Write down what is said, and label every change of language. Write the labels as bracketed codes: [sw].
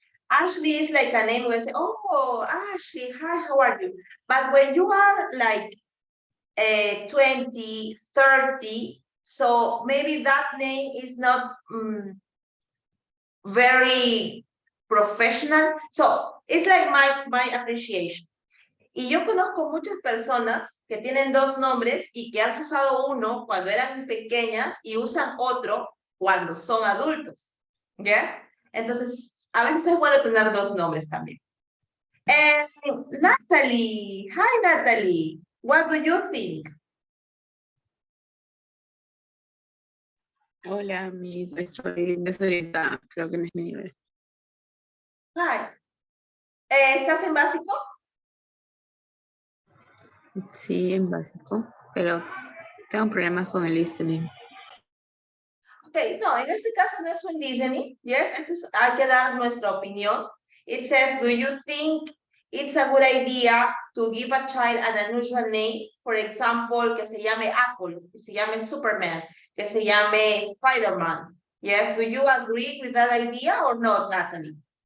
[en] Ashley is like a name where I say, oh, Ashley, hi, how are you? But when you are like 20, 30, so maybe that name is not very professional. So it's like my appreciation. [es] Y yo conozco muchas personas que tienen dos nombres y que han usado uno cuando eran pequeñas y usan otro cuando son adultos. ¿Yes? Entonces, a veces es bueno tener dos nombres también. [en] Natalie, hi Natalie, what do you think? [es] Hola, estoy desorientada, creo que no es mi nivel. Hi. ¿Estás en básico? Sí, en básico, pero tengo problemas con el listening. Okay, no, en este caso no es un listening, yes, esto es, hay que dar nuestra opinión. [en] It says, do you think it's a good idea to give a child an unusual name? For example, [es] que se llame Apple, que se llame Superman, que se llame Spider-Man. [en] Yes, do you agree with that idea or not, Natalie?